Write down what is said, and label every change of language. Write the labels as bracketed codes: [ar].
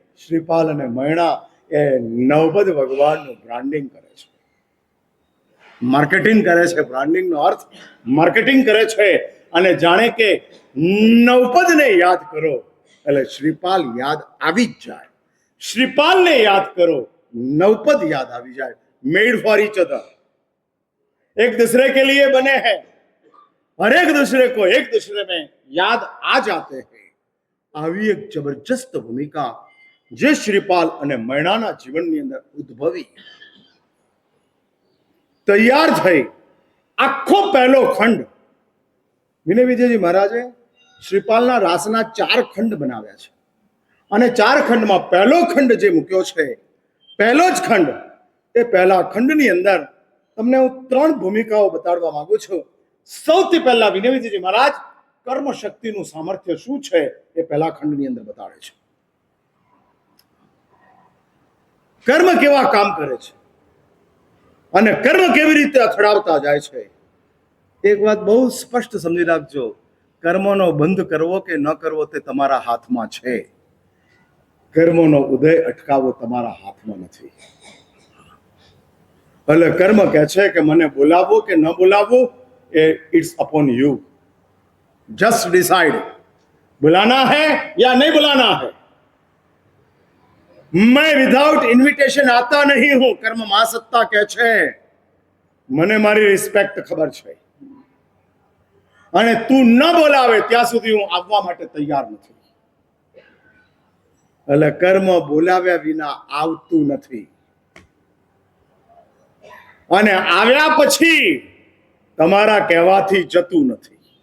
[gu] શ્રીપાલ અને મૈણા એ નવપદ ભગવાનનું બ્રાન્ડિંગ કરે છે, માર્કેટિંગ કરે છે. બ્રાન્ડિંગનો અર્થ માર્કેટિંગ કરે છે. અને જાણે કે નવપદને યાદ કરો એટલે શ્રીપાલ યાદ આવી જ જાય. શ્રીપાલને યાદ કરો, [hi] नवपद याद आ जाए. [en] made for each other, [hi] एक दूसरे के लिए बने हैं, हर एक दूसरे को एक दूसरे में याद आ जाते हैं. [gu] આવી એક જબરજસ્ત ભૂમિકા જે શ્રીપાલ અને મૈણાના જીવનની અંદર ઉદ્ભવી, તૈયાર થઈ. આખો પહેલો ખંડ વિનય વિજયજી મહારાજે શ્રીપાલના રાસના 4 ખંડ બનાવ્યા છે. અને 4 ખંડમાં પહેલો ખંડ જે મૂક્યો છે, પહેલો જ ખંડ, એ પહેલા ખંડની અંદર તમને હું 3 ભૂમિકાઓ બતાડવા માંગુ છું. સૌથી પહેલા વિનય વિજયજી મહારાજ કર્મ શક્તિનું સામર્થ્ય શું છે એ પહેલા ખંડની અંદર બતાડે છે. કર્મ કેવા કામ કરે છે અને કર્મ કેવી રીતે અથડાવતા જાય છે. એક વાત બહુ સ્પષ્ટ સમજી રાખજો, કર્મનો બંધ કરવો કે ન કરવો તે તમારા હાથમાં છે. કર્મનો ઉદય અટકાવવો તમારા હાથમાં નથી. એટલે કર્મ કહે છે કે મને બોલાવવો કે ન બોલાવવો, એ [en] It's upon you. Just decide, [hi] बुलाना है या नहीं बुलाना है. मैं [en] without invitation [hi] आता नहीं हूं. कर्म महासत्ता [gu] કહે છે મને મારી રિસ્પેક્ટ ખબર છે, અને તું ન બોલાવે ત્યાં સુધી હું આવવા માટે તૈયાર નથી. એટલે કર્મ બોલાવ્યા વિના આવતું નથી, અને આવ્યા પછી તમારા કહેવાથી જતું નથી.